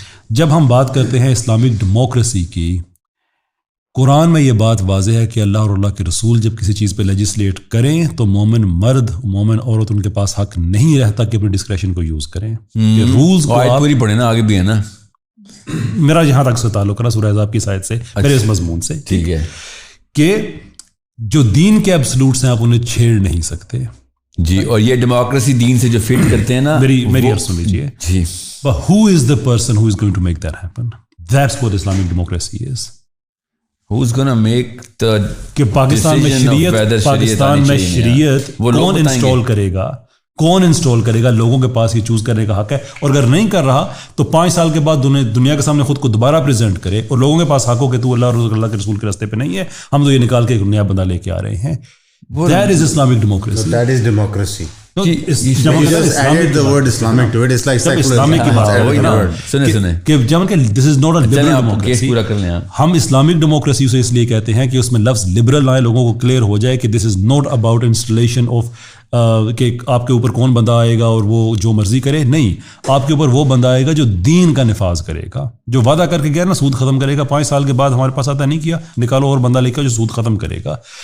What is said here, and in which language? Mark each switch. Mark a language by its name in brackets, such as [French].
[Urdu] جب ہم بات کرتے ہیں اسلامک ڈیموکریسی کی, قرآن میں یہ بات واضح ہے کہ اللہ اور اللہ کے رسول جب کسی چیز پہ لیجسلیٹ کریں تو مومن مرد مومن عورت ان کے پاس حق نہیں رہتا کہ اپنی ڈسکریشن کو یوز کریں. رولز کو آپ پوری پڑھیں نا, آگے بھی ہے نا. میرا جہاں تک سے تعلق ہے سورہ احزاب کی سائد سے, میرے اس مضمون سے, ٹھیک ہے, کہ جو دین کے ایبسلوٹس ہیں آپ انہیں چھیڑ نہیں سکتے. جی, اور یہ ڈیموکریسی دین سے جو فٹ کرتے ہیں نا, میری عرض سن لیجیے. جی, [English] but who is the person who is going to make that happen? That's what Islamic democracy is. Who's gonna make the [Urdu] کہ پاکستان میں شریعت کون انسٹال کرے گا, کون انسٹال کرے گا, لوگوں کے پاس یہ چوز کرنے کا حق ہے. اور اگر نہیں کر رہا تو 5 سال کے بعد دنیا کے سامنے خود کو دوبارہ پریزنٹ کرے اور لوگوں کے پاس حق ہو کہ تو اللہ کے رسول کے راستے پہ نہیں ہے, ہم تو یہ نکال کے ایک نیا بندہ لے کے آ رہے ہیں. [English] That is Islamic democracy. That is democracy. Islamic word Islamic to it. It's like Islamic کی بات ہے کہ جب کہ this is not a liberal democracy. [Urdu] ہم اسلامک ڈیموکریسی سے اس لیے کہتے ہیں کہ اس میں لفظ لبرل آئے, لوگوں کو کلیئر ہو جائے کہ this is not about installation of کہ آپ کے اوپر کون بندہ آئے گا اور وہ جو مرضی کرے. نہیں, آپ کے اوپر وہ بندہ آئے گا جو دین کا نفاذ کرے گا, جو وعدہ کر کے گیا نا سود ختم کرے گا, 5 سال کے بعد ہمارے پاس آتا نہیں کیا, نکالو اور بندہ لے کر جو سود ختم کرے گا.